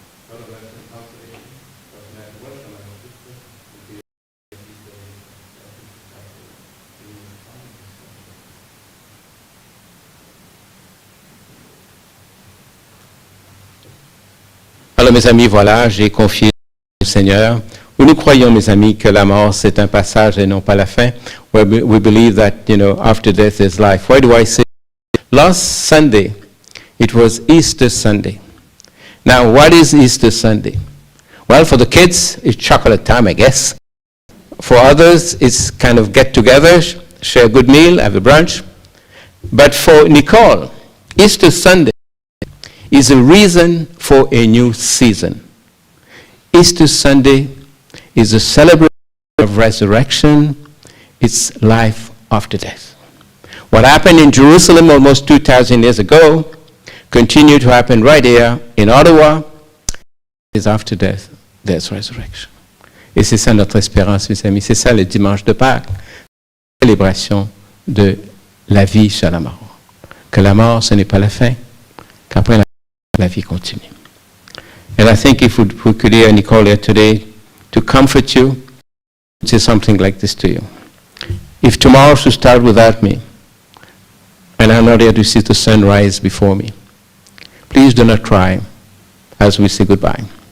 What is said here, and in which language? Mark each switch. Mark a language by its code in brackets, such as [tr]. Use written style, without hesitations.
[en] Lord of mercy and consolation, [fr] Seigneur, tu vois comme un Christ, et que Alors, mes amis, voilà, j'ai confié au Seigneur. Nous croyons, mes amis, que la mort, c'est un passage et non pas la fin. [en] We believe that, after death is life. Why do I say? Last Sunday, it was Easter Sunday. Now, what is Easter Sunday? Well, for the kids, it's chocolate time, I guess. For others, it's kind of get together, share a good meal, have a brunch. But for Nicole, Easter Sunday is a reason for a new season. Easter Sunday is a celebration of resurrection. It's life after death. What happened in Jerusalem almost 2,000 years ago continued to happen right here in Ottawa. Is after death, there's resurrection. [fr] Et c'est ça notre espérance, mes amis. C'est ça le dimanche de Pâques. Célébration de la vie sur la mort. Que la mort, ce n'est pas la fin. Qu'après la vie continue. [en] And I think if we could hear Nicole here today to comfort you, say something like this to you. If tomorrow should start without me, and I'm not here to see the sun rise before me, please do not cry as we say goodbye.